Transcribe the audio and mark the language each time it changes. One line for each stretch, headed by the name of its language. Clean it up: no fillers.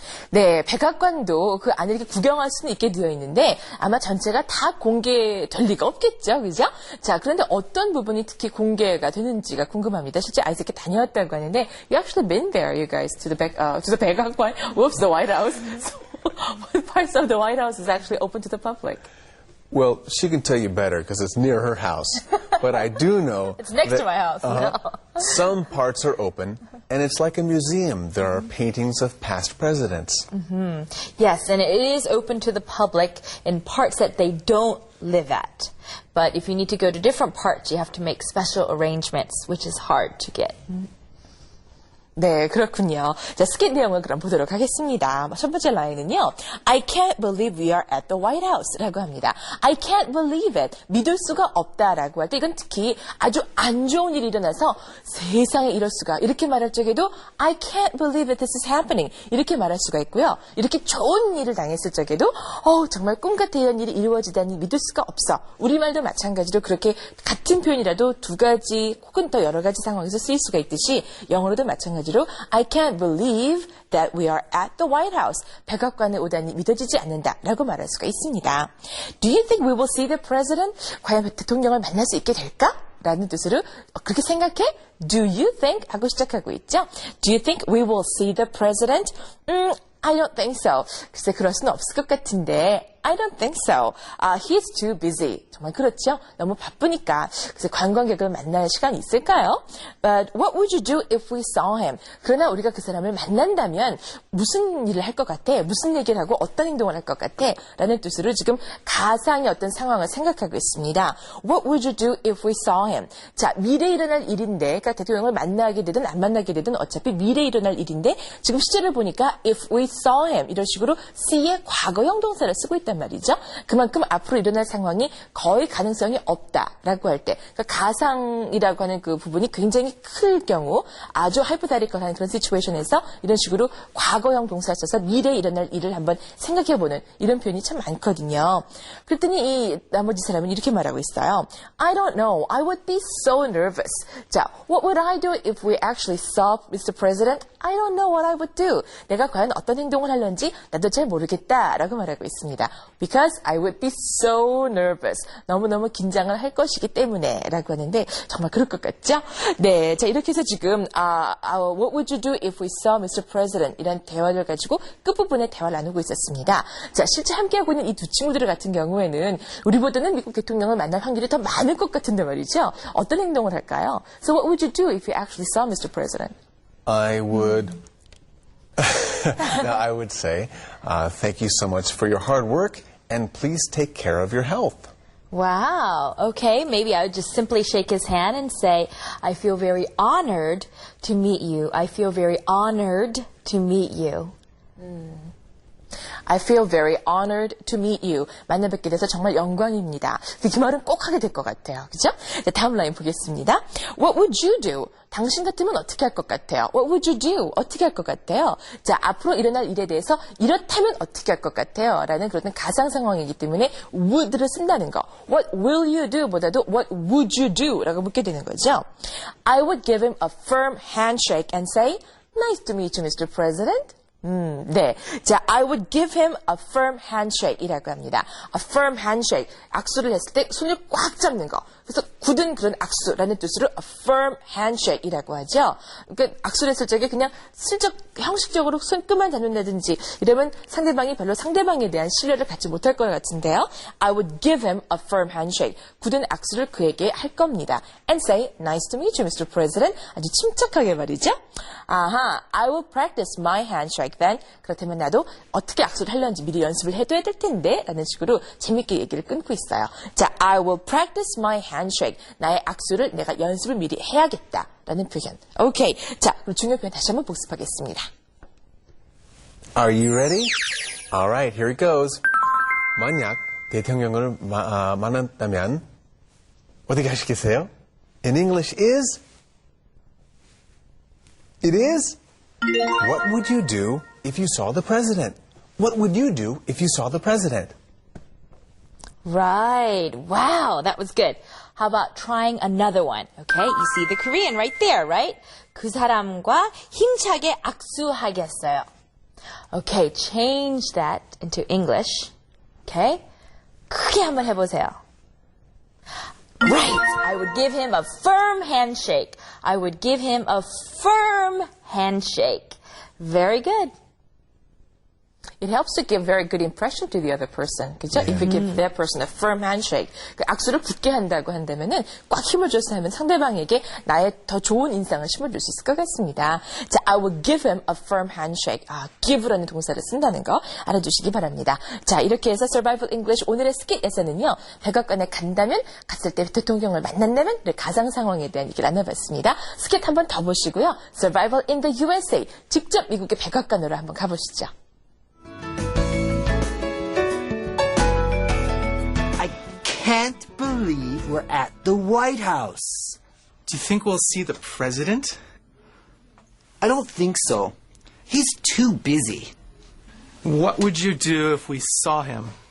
Korean: 네, 백악관도 그 안에 이렇게 구경할 수는 있게 되어 있는데 아마 전체가 다 공개될 리가 없겠죠, 그죠? 자, 그런데 어떤 부분이 특히 공개가 되는지가 궁금합니다. 실제 아이스에 다녀왔다고 하는데
English: you actually been there, you guys, to the 백악관, whoops, the White House. So, what parts of the White House is actually open to the public? Well, she can tell you better because it's near her house. But I do know It's next to my house. some parts are open, and it's like a museum. There are paintings of past presidents. Yes, and it is open to the public in parts that they don't live at. But if you need to go to different parts, you have to make special arrangements, which is hard to get.
Korean: 네, 그렇군요. 자, 스킨 내용을 그럼 보도록 하겠습니다. 첫 번째 라인은요.
English: I can't believe we are at the White House
Korean: 라고 합니다.
English: I can't believe it.
Korean: 믿을 수가 없다라고 할 때 이건 특히 아주 안 좋은 일이 일어나서 세상에 이럴 수가 이렇게 말할 적에도
English: I can't believe it. This is happening.
Korean: 이렇게 말할 수가 있고요. 이렇게 좋은 일을 당했을 적에도 정말 꿈 같아 이런 일이 이루어지다니 믿을 수가 없어. 우리말도 마찬가지로 그렇게 같은 표현이라도 두 가지 혹은 더 여러 가지 상황에서 쓰일 수가 있듯이 영어로도 마찬가지로
English: I can't believe that we are at the White House.
Korean: 백악관에 오다니 믿어지지 않는다라고 말할 수가 있습니다.
English: Do you think we will see the president?
Korean: 과연 대통령을 만날 수 있게 될까? 라는 뜻으로 그렇게 생각해?
English: Do you think?
Korean: 하고 시작하고 있죠.
English: Do you think we will see the president? I don't think so.
Korean: 글쎄 그럴 수는 없을 것 같은데
English: I don't think so. He's too busy.
Korean: 정말 그렇죠? 너무 바쁘니까. 그래서 관광객을 만날 시간이 있을까요?
English: But what would you do if we saw him?
Korean: 그러나 우리가 그 사람을 만난다면 무슨 일을 할 것 같아? 무슨 얘기를 하고 어떤 행동을 할 것 같아? 라는 뜻으로 지금 가상의 어떤 상황을 생각하고 있습니다.
English: What would you do if we saw him?
Korean: 자, 미래에 일어날 일인데, 그러니까 대통령을 만나게 되든 안 만나게 되든 어차피 미래에 일어날 일인데 지금 시제를 보니까
English: if we saw him
Korean: 이런 식으로 see의 과거형 동사를 쓰고 있단 말이죠. 그만큼 앞으로 일어날 상황이 거의 가능성이 없다라고 할 때, 그러니까 가상이라고 하는 그 부분이 굉장히 클 경우, 아주 하이포테티컬한 그런 시츄에이션에서 이런 식으로 과거형 동사를 써서 미래에 일어날 일을 한번 생각해보는 이런 표현이 참 많거든요. 그랬더니 이 나머지 사람은 이렇게 말하고 있어요.
English: I don't know. I would be so nervous. 자, what would I do if we actually saw Mr. President? I don't know what I would do.
Korean: 내가 과연 어떤 행동을 하려는지 나도 잘 모르겠다라고 말하고 있습니다.
English: Because I would be so nervous.
Korean: 너무너무 긴장을 할 것이기 때문에 라고 하는데 정말 그럴 것 같죠? 네, 자 이렇게 해서 지금
English: What would you do if we saw Mr. President?
Korean: 이런 대화를 가지고 끝부분에 대화를 나누고 있었습니다. 자, 실제 함께하고 있는 이 두 친구들 같은 경우에는 우리보다는 미국 대통령을 만날 확률이 더 많을 것 같은데 말이죠. 어떤 행동을 할까요?
English: So what would you do if you actually saw Mr. President? I would say, thank you so much for your hard work and please take care of your health. Wow. Okay, maybe I would just simply shake his hand and say, I feel very honored to meet you. I feel very honored to meet you. I feel very honored to meet you.
Korean: 만나 뵙게 돼서 정말 영광입니다. 그 말은 꼭 하게 될 것 같아요. 그죠? 자, 다음 라인 보겠습니다.
English: What would you do?
Korean: 당신 같으면 어떻게 할 것 같아요?
English: What would you do?
Korean: 어떻게 할 것 같아요? 자, 앞으로 일어날 일에 대해서 이렇다면 어떻게 할 것 같아요? 라는 그런 가상 상황이기 때문에 would를 쓴다는 거.
English: What will you do?
Korean: 보다도
English: what would you do?
Korean: 라고 묻게 되는 거죠.
English: I would give him a firm handshake and say, Nice to meet you, Mr. President. 네. 자, I would give him a firm handshake
Korean: 이라고 합니다.
English: A firm handshake.
Korean: 악수를 했을 때 손을 꽉 잡는 거. 그래서 굳은 그런 악수라는 뜻으로
English: a firm handshake
Korean: 이라고 하죠. 그러니까 악수를 했을 적에 그냥 슬쩍 형식적으로 손끝만 잡는다든지 이러면 상대방이 별로 상대방에 대한 신뢰를 갖지 못할 것 같은데요.
English: I would give him a firm handshake.
Korean: 굳은 악수를 그에게 할 겁니다.
English: And say, nice to meet you, Mr.
Korean: President. 아주 침착하게 말이죠.
English: 아하, I will practice my handshake then.
Korean: 그렇다면 나도 어떻게 악수를 하려는지 미리 연습을 해둬야 될 텐데 라는 식으로 재밌게 얘기를 끊고 있어요.
English: 자, I will practice my handshake.
Korean: 나의 악수를 내가 연습을 미리 해야겠다 라는 표현. 오케이. 자, 그럼 중요 표현 다시 한번 복습하겠습니다.
English: Are you ready? Alright, here it goes.
Korean: 만약 대통령을 만났다면 어떻게 하시겠어요?
English: In English is? It is? What would you do if you saw the president? What would you do if you saw the president? Right. Wow, that was good. How about trying another one? Okay, you see the Korean right there, right?
Korean: 그 사람과 힘차게 악수하겠어요.
English: Okay, change that into English.
Korean: Okay? 크게 한번 해보세요. Right.
English: I would give him a firm handshake. I would give him a firm handshake. Very good. It helps to give very good impression to the other person.
Korean: 그죠?
English: If you give that person a firm handshake.
Korean: 그 악수를 굳게 한다고 한다면은 꽉 힘을 줘서 하면 상대방에게 나의 더 좋은 인상을 심어줄 수 있을 것 같습니다.
English: 자, I will give him a firm handshake.
Korean: 아, give라는 동사를 쓴다는 거 알아주시기 바랍니다. 자, 이렇게 해서 Survival English 오늘의 스킷에서는요, 백악관에 간다면, 갔을 때 대통령을 만난다면, 가상 상황에 대한 얘기를 나눠봤습니다. 스킷 한 번 더 보시고요.
English: Survival in the USA.
Korean: 직접 미국의 백악관으로 한번 가보시죠.
English: Can't believe we're at the White House. Do you think we'll see the president? I don't think so. He's too busy. What would you do if we saw him?